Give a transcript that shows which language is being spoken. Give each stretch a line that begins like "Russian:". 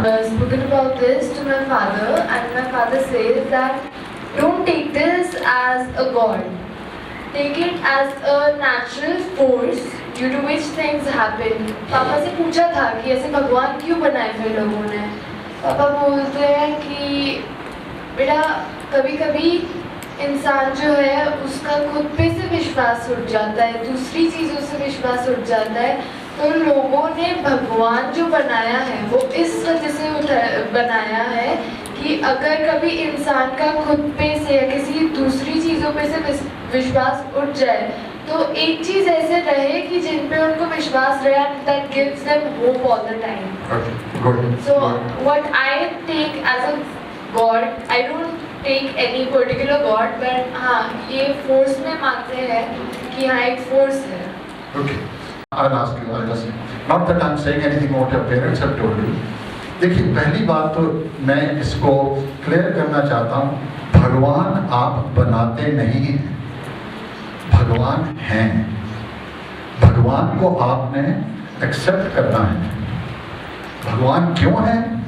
English: Spoken about this to my father, and my father says that don't take this as a god, take it as a natural force due to which things happen.
Hindi: पापा से पूछा था कि ऐसे भगवान क्यों बनाए फिर लोगों ने? पापा बोलते हैं कि बेटा कभी कभी इंसान जो है उसका खुद पे से विश्वास उठ जाता है, दूसरी चीज़ों से विश्वास उठ जाता है, तो लोगों ने भगवान जो बनाया है वो इस वजह से बनाया है कि अगर कभी इंसान का खुद पे से या किसी दूसरी चीज़ों पे से विश्वास उठ जाए तो एक चीज़ ऐसे रहे कि जिन पे उनको विश्वास रहे,
English: and that gives them hope all the time. Okay, good. So what I take as a God, I don't take any particular God, but
Hindi: हाँ ये force में मानते हैं कि हाँ एक force है.
English: Okay. I'll ask you, I'll just, not that I'm saying anything what your parents have told you.
Hindi: देखिए पहली बात तो मैं इसको क्लियर करना चाहता हूँ, भगवान आप बनाते नहीं हैं, भगवान हैं। भगवान को आपने एक्सेप्ट करना है। भगवान क्यों है?